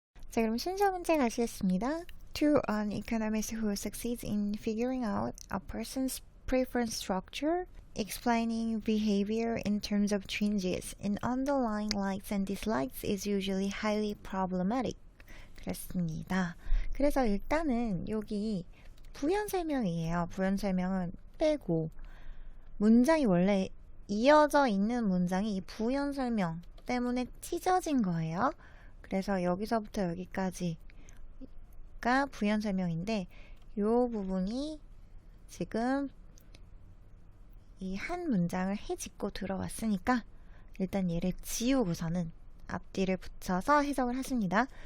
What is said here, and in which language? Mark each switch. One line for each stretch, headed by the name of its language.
Korean: 자, 그럼 순서 문제 가시겠습니다.
English: To an economist who succeeds in figuring out a person's preference structure, explaining behavior in terms of changes in underlying likes and dislikes is usually highly problematic.
Korean: 그랬습니다. 그래서 일단은 여기 부연 설명이에요. 부연 설명은 빼고 문장이 원래 이어져 있는 문장이 이 부연 설명 때문에 찢어진 거예요. 그래서 여기서부터 여기까지가 부연 설명인데 이 부분이 지금 이 한 문장을 해집고 들어왔으니까 일단 얘를 지우고서는 앞뒤를 붙여서 해석을 하십니다.